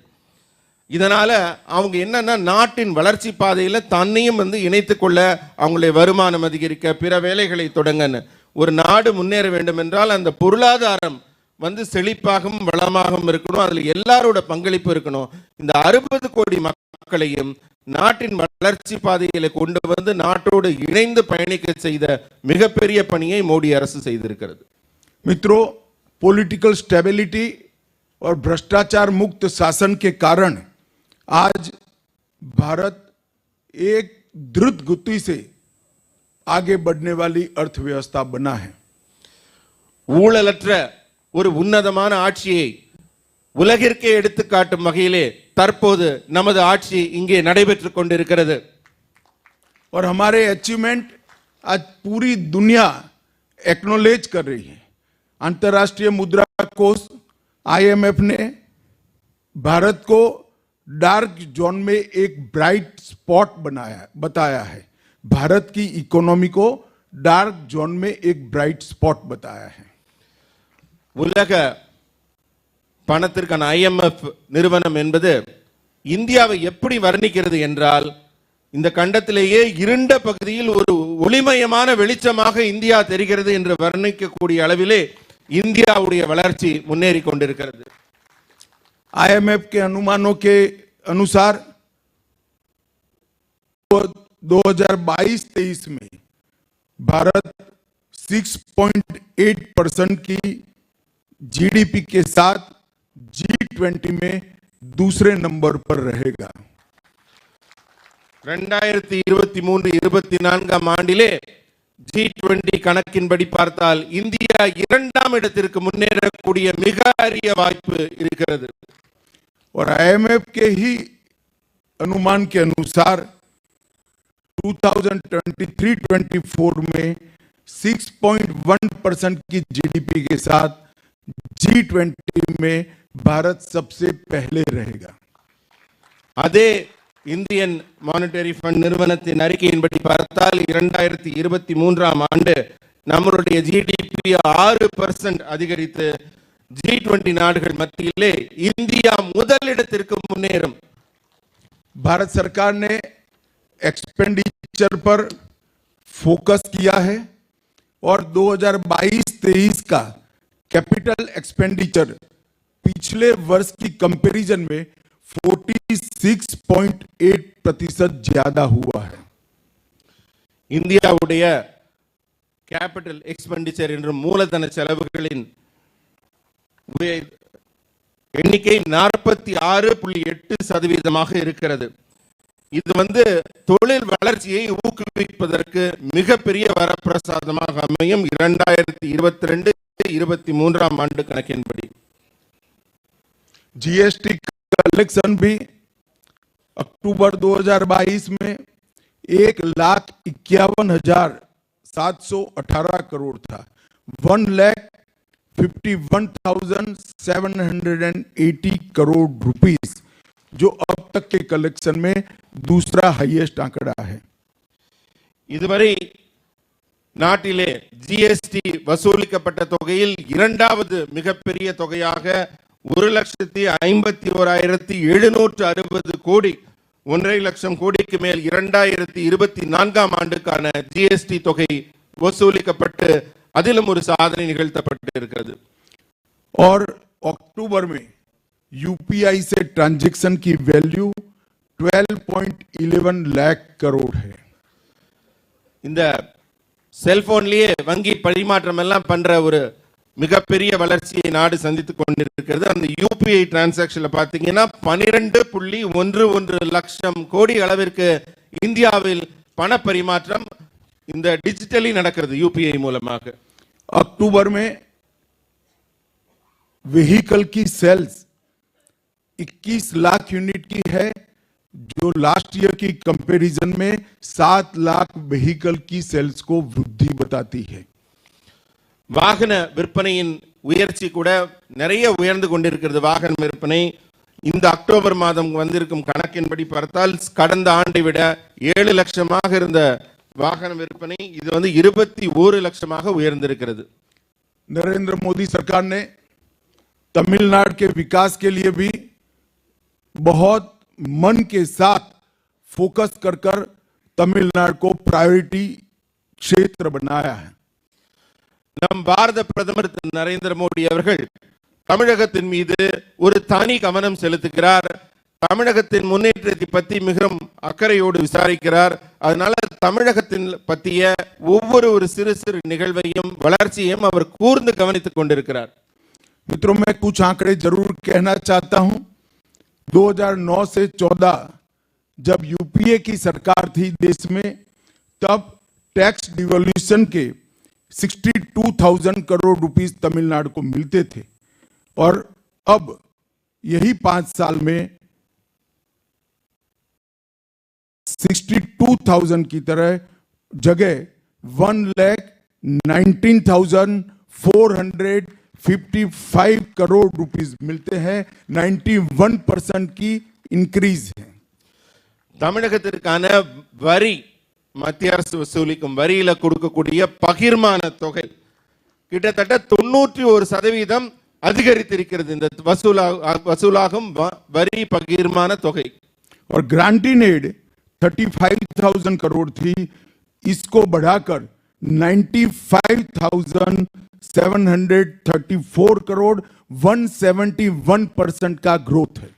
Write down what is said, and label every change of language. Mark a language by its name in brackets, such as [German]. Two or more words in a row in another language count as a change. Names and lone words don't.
[Tamil] இதனால அவங்க என்னன்னா நாட்டின் வளர்ச்சி பாதையில தன்னையும் வந்து இணைத்துக் கொள்ள, அவங்களுடைய வருமானம் அதிகரிக்க, பிற வேலைகளை தொடங்கன்னு ஒரு நாடு முன்னேற வேண்டும் என்றால் அந்த பொருளாதாரம் வந்து செழிப்பாகவும் வளமாகவும் இருக்கணும், அதுல எல்லாரோட பங்களிப்பு இருக்கணும். இந்த 60 கோடி மக்களையும் நாட்டின் வளர்ச்சி பாதையில கொண்டு வந்து நாட்டோடு இணைந்து பயணிக்க செய்த மிகப்பெரிய பணியை மோடி அரசு செய்திருக்கிறது. [Hindi] मित्रों, [English] political stability [Hindi] और भ्रष्टाचार मुक्त शासन के कारण आज भारत एक द्रुत गति से आगे बढ़ने वाली अर्थव्यवस्था बना है. [Tamil] ஊழலற்ற ஒரு உன்னதமான ஆட்சியை உலகிற்கே எடுத்து காட்டும் வகையிலே தற்போது நமது ஆட்சி இங்கே நடைபெற்றுக் கொண்டிருக்கிறது. [Hindi] और हमारे अचीवमेंट आज पूरी दुनिया एक्नॉलेज कर रही है. अंतर्राष्ट्रीय मुद्रा कोष IMF ने भारत को [English] dark zone [Hindi] में एक [English] bright spot [Hindi] बताया है. भारत की इकोनॉमी को [English] dark zone [Hindi] में एक [English] bright spot [Hindi] बताया है. [Tamil] உலக பணத்திற்கான IMF நிறுவனம் என்பது இந்தியாவை எப்படி வர்ணிக்கிறது என்றால், இந்த கண்டத்திலேயே இருண்ட பகுதியில் ஒரு ஒளிமயமான வெளிச்சமாக இந்தியா தெரிகிறது என்று வர்ணிக்கக்கூடிய அளவிலே இந்தியாவுடைய வளர்ச்சி முன்னேறி கொண்டிருக்கிறது. [Hindi] IMF के अनुमानों के अनुसार 2022-23 में भारत 6.8% की GDP के साथ G20 में दूसरे नंबर पर रहेगा. [Tamil] 2023-24 ஆண்டிலே G20 கணக்கின்படி பார்த்தால் இந்தியா 2ஆம் இடத்திற்கு முன்னேறக்கூடிய மிக அரிய வாய்ப்பு இருக்கிறது. [Hindi] और IMF के ही अनुमान के अनुसार 2023-24 में 6.1% की GDP के साथ G20 में भारत सबसे पहले रहेगा. [Tamil] அதே இந்தியன் மானிட்டரி ஃபண்ட் நிறுவனத்தின் அறிக்கையின்படி பார்த்தால் 2023ஆம் ஆண்டு நம்மளுடைய ஜிடிபி 6% அதிகரித்து G20 நாடுகள் மத்தியிலே இந்தியா முதலிடத்திற்கு முன்னேறும். [Hindi] भारत सरकार ने एक्सपेंडिचर पर फोकस किया है और 2022-23 का [English] capital expenditure [Hindi] पिछले वर्ष की कंपैरिजन में 46.8% ज्यादा हुआ है. [Tamil] இந்தியாவுடைய [English] capital expenditure [Tamil] என்ற மூலதன செலவுகளின் எண்ணிக்கை 46.8% இருக்கிறது. இது தொழில் வளர்ச்சியை ஊக்குவிப்பதற்கு மிகப்பெரிய வரப்பிரசாதமாக அமையும் 2022-23ஆம் ஆண்டு கணக்கின்படி. [English] GST collection [Hindi] भी अक्टूबर 2022 में 1,51,718 करोड़ था. 1,51,780 करोड़ रुपीस, जो अब तक के कलेक्शन में दूसरा हाईएस्ट आंकड़ा है. [Tamil] இதுவரை நாட்டிலே ஜிஎஸ்டி வசூலிக்கப்பட்ட தொகையில் இரண்டாவது மிகப்பெரிய தொகையாக 1,51,760 கோடி, 1.5 லட்சம் கோடிக்கு மேல் 2024ஆம் ஆண்டுக்கான ஜிஎஸ்டி தொகை வசூலிக்கப்பட்டு அதிலும் ஒரு சாதனை நிகழ்த்தப்பட்டு இருக்கிறது. [Hindi] और अक्टूबर में यूपीआई से ट्रांजैक्शन की वैल्यू 12.11 लाख करोड़ है. [Tamil] இந்த செல்போன்லயே வங்கி பரிமாற்றம் எல்லாம் பண்ற ஒரு மிகப்பெரிய வளர்ச்சியை நாடு சந்தித்துக் கொண்டிருக்கிறது. அந்த யூபிஐ டிரான்சாக்ஷன்ல பாத்தீங்கன்னா 12.11 லட்சம் கோடி அளவிற்கு இந்தியாவில் பண பரிமாற்றம் இந்த டிஜிட்டலி நடக்கிறது यूपीआई மூலமாக. [Hindi] अक्टूबर में व्हीकल की सेल्स 21 लाख यूनिट की है, जो [English] last year [Hindi] की कंपैरिजन में 7 लाख व्हीकल की सेल्स को वृद्धि बताती है. [Tamil] வாகன விற்பனையின் உயர்ச்சி கூட நிறைய உயர்ந்து கொண்டிருக்கிறது. வாகன விற்பனை இந்த அக்டோபர் மாதம் வந்திருக்கும் கணக்கின்படி பார்த்தால் கடந்த ஆண்டை விட 7 லட்சமாக இருந்த வாகன விற்பனை இது 21 லட்சமாக உயர்ந்திருக்கிறது. [Hindi] नरेंद्र मोदी सरकार ने तमिलनाडु के विकास के लिए भी बहुत मन के साथ फोकस कर तमिलनाडु को प्रायोरिटी क्षेत्र बनाया है. [Tamil] நம் பாரத பிரதமர் நரேந்திர மோடி அவர்கள் தமிழகத்தின் மீது ஒரு தனி கவனம் செலுத்துகிறார். தமிழகத்தின் முன்னேற்றத்தை பற்றி மிகவும் அக்கறையோடு விசாரிக்கிறார். அதனால தமிழகத்தின் பற்றிய ஒவ்வொரு சிறு சிறு நிகழ்வையும் வளர்ச்சியையும் அவர் கூர்ந்து கவனித்துக் கொண்டிருக்கிறார். [Hindi] मित्रों, मैं कुछ आंकड़े जरूर कहना चाहता हूं. 2009 से 14 जब यूपीए की सरकार थी देश में, तब [English] tax devolution [Hindi] के 62,000 करोड़ रुपीस तमिलनाडु को मिलते थे और अब यही 5 साल में 62,000 की तरह जगह 1,19,455 करोड़ रुपीस मिलते हैं. 91% की इंक्रीज है. [Tamil] தமிழகத்திற்கான வரி மத்திய அரசு வசூலிக்கும் வரியில கொடுக்கக்கூடிய பகிர்மான தொகை கிட்டத்தட்ட 91% அதிகரித்திருக்கிறது. இந்த வசூலாகும் வரி பகிர்மான தொகை. [Hindi] और [English] granting aid [Hindi] 35,000 करोड़ थी, इसको बढ़ाकर 95,734 करोड़, 171% का ग्रोथ है.